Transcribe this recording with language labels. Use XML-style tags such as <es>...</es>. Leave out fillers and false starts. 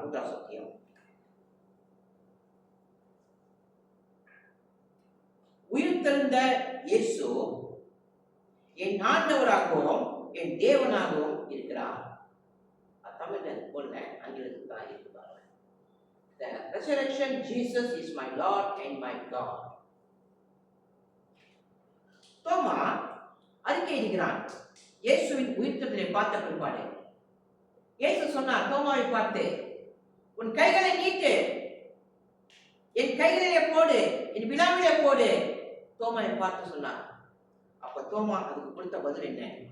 <ta>மூன்றாவது சத்தியம், உயிர்த்தெழுந்த இயேசு என் ஆண்டவராகவும் என் தேவனாகவும் இருக்கிறார். தமிழ்ல போல ஆங்கிலத்தில் தான் இருக்கிறார்.</ta> <en>The resurrection Jesus is my Lord and my God.</en> <ta>தோமா அறிக்கை இடுகிறான். இயேசுவின் உயிர்த்தெழுதலை பார்த்த பிற்பாடு இயேசு சொன்னார் தோமாவை பார்த்து, உன் கைகளை நீட்டு, என் கைகளிலே போடு, என் விழாவிலே போடு. தோமாவை பார்த்து சொன்னார். அப்ப தோமா அதுக்கு கொடுத்த பதில் என்ன?</ta>